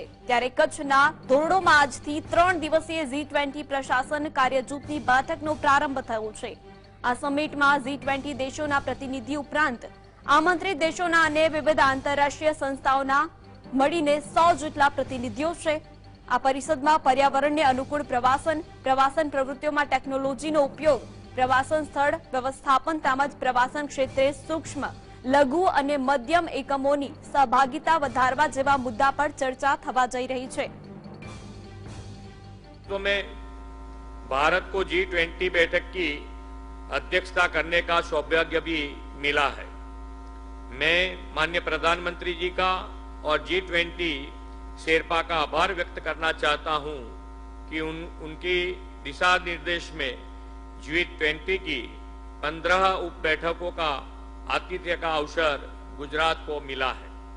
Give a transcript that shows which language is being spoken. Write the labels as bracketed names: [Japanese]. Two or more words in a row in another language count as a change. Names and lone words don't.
[Gujarati] ત્યારે કચ્છના ધોરડોમાં આજથી 3 દિવસીય G20 પ્રશાસન કાર્યજૂથની બેઠકનો પ્રારંભ થયો છે। આ સમિટમાં G20 દેશોના પ્રતિનિધિ ઉપરાંત આમંત્રિત દેશોના અને વિવિધ આંતરરાષ્ટ્રીય સંસ્થાઓના મળીને 100 જેટલા પ્રતિનિધિઓ છે। આ પરિષદમાં પર્યાવરણને અનુકૂળ પ્રવાસન પ્રવૃત્તિઓમાં ટેકનોલોજીનો ઉપયોગ, પ્રવાસન સ્થળ વ્યવસ્થાપન તેમજ પ્રવાસન ક્ષેત્રે સૂક્ષ્મ, લઘુ અને મધ્યમ એકમોની સહભાગિતા વધારવા જેવા મુદ્દા પર ચર્चा થવા જઈ રહી છે। [Hindi] तो में भारत को G20 बैठक की अध्यक्षता करने का सौभाग्य भी मिला है। मैं माननीय प्रधानमंत्री जी का और G20 शेरपा का आभार व्यक्त करना चाहता हूं कि उनकी दिशा निर्देश में G20 की 15 उप बैठकों का आतिथ्य का अवसर गुजरात को मिला है।